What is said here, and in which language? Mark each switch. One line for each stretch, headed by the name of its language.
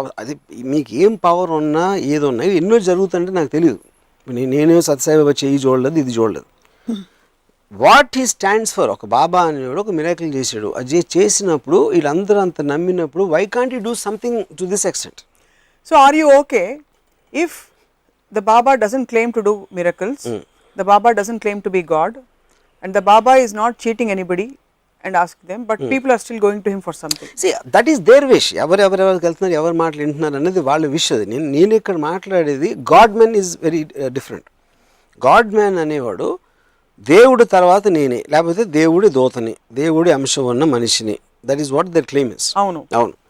Telugu: అది మీకు ఏం పవర్ ఉన్నా ఏదో ఉన్నా ఎన్నో జరుగుతుంటే నాకు తెలియదు. నేనే సత్యసాయిబాబా చేయి చూడలేదు, ఇది చూడలేదు.
English: what he stands for,
Telugu: ఒక బాబా అనేవాడు ఒక మిరాకిల్ చేశాడు, అది చేసినప్పుడు వీళ్ళందరూ అంత నమ్మినప్పుడు
English: Why can't you do something to this extent? So are you okay if the Baba doesn't claim to do miracles, the Baba doesn't claim to be God, and the Baba is not cheating anybody and ask them, but people are still going to him for something? See, that is their wish.
Telugu: ఎవరెవరికి వెళ్తున్నారు, ఎవరు మాటలు వింటున్నారు అనేది వాళ్ళ wish. అది నేను ఇక్కడ మాట్లాడేది
English: Godman is very different.
Telugu: God man అనేవాడు దేవుడి తర్వాత నేనే, లేకపోతే దేవుడి దూతని, దేవుడి అంశం ఉన్న మనిషిని.
English: That is what their claim is.
Telugu: అవును.